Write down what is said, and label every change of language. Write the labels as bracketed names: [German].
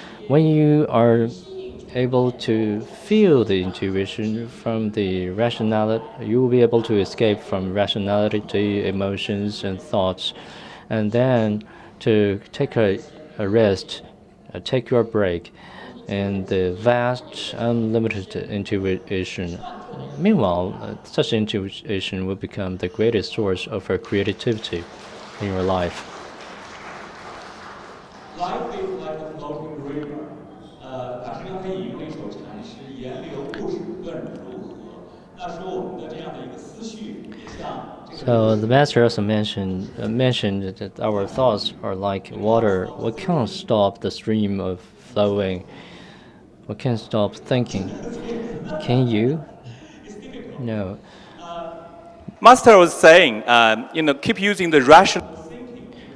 [English] When you are able to feel the intuition from the rationality, you will be able to escape from rationality, emotions, and thoughts, and then to take a rest, take your break in the vast, unlimited intuition. Meanwhile, such intuition will become the greatest source of creativity in your life. Life is like a floating river. [Chinese] 法师刚才引用了一首禅诗：“沿流不止问如何。” 那说我们的这样的一个思绪，也像这个。 [English] So the master also mentioned that our thoughts are like water. We can't stop the stream of flowing. We can't stop thinking. Can you? No. Master was saying, keep using the rational thinking.